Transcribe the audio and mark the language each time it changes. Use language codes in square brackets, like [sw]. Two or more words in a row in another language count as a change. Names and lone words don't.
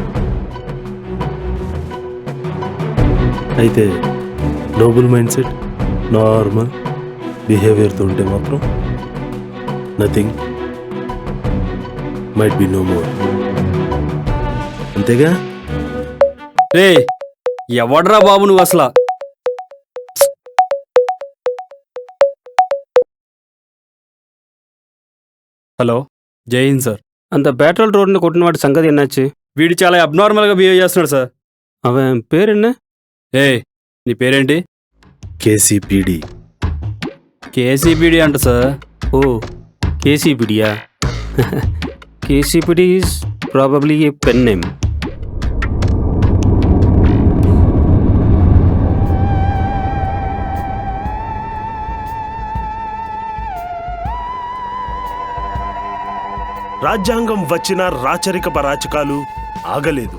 [en] అయితే noble mind set, normal behaviourtho [te] ఉంటే మాత్రం [en] nothing might be no more. [te] అంతేగా? రే, ఎవడ్రా బాబు నువ్వు అసలు? హలో, [hi] जय हिंद [te] సార్. [ta] அந்த பெட்ரோல் ரோடுன்னு கொட்டின வாட்டி சங்கதி என்னாச்சு? [te] వీడు చాలా [en] abnormalga behave [te] చేస్తున్నాడు సార్. [ta] அவன் பேர் என்ன? [te] ఏ, నీ పేరేంటి? కేసీపీడి. కేసీపీడి అంట సార్. [en] ஓ, கேசிபிடியா? கேசிபிடி is probably a pen name. [te] రాజ్యాంగం వచ్చిన రాచరిక పరాచకాలు ఆగలేదు.